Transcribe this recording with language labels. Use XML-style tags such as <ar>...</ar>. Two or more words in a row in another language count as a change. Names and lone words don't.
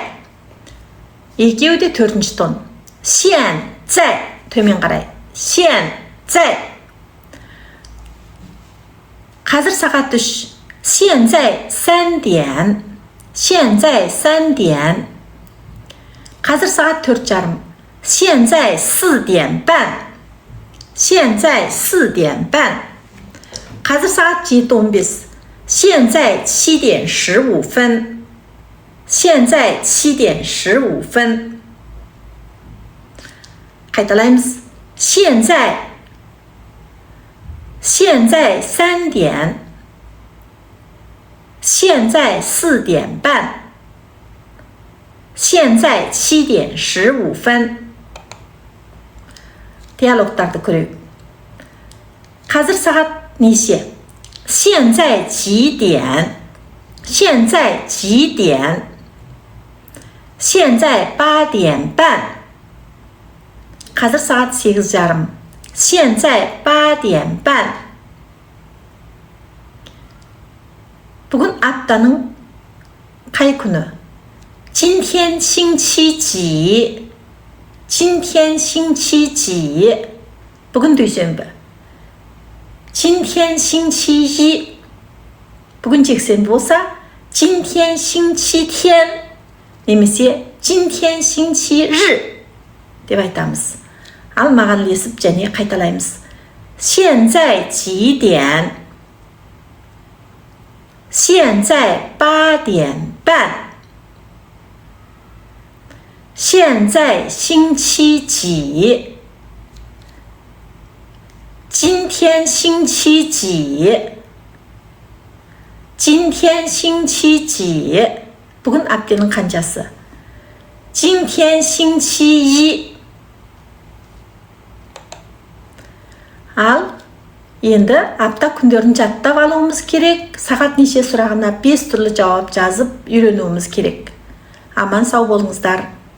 <kk>Екеуі де 4-ші тон. Сен, цәй. Төмен қарай. Сен, цәй. Қазір сағат 3.</kk> <zh>现在, 3点. 现在, 3点.</zh> <kk>Қазір сағат 4:30.</kk> <zh>现在4点半. 现在4点半.</zh> <kk>Қазір сағат 7:15.</kk> <zh>现在7点15分. 现在7点15分.</zh> <kk>Қайталаймыз.</kk> <zh>现在3点. 现在4点半. 现在7点15分.</zh> <kk>Диалогтарды көрейік. Қазір сағат неше?</kk> <zh>现在几点? 现在几点? 现在8点半.</zh> <kk>Қазір сағат 8:30.</kk> <zh>现在8点半.</zh> <kk>Бүгін аптаның қай күні?</kk> <zh>今天星期几今天星期几</zh> <kk>бүгін дүйсенбі</kk> <zh>今天星期一</zh> <kk>бүгін жексенбі болса</kk> <zh>今天星期天</zh> <kk>немесе</kk> <zh>今天星期日</zh> <kk>деп айтамыз. Ал маған ілесіп және қайталаймыз.</kk> <zh>现在几点现在8点半现在星期几今天星期几今天星期几</zh> <kk>бүгін әпкенің қаншасы</kk> <zh>今天星期一</zh> <kk>ал енді апта күндерін жаттап алуымыз керек. Сағат неше сұрағына 5 түрлі жауап жазып үйренуіміз керек. Аман сау болыңыздар.</kk>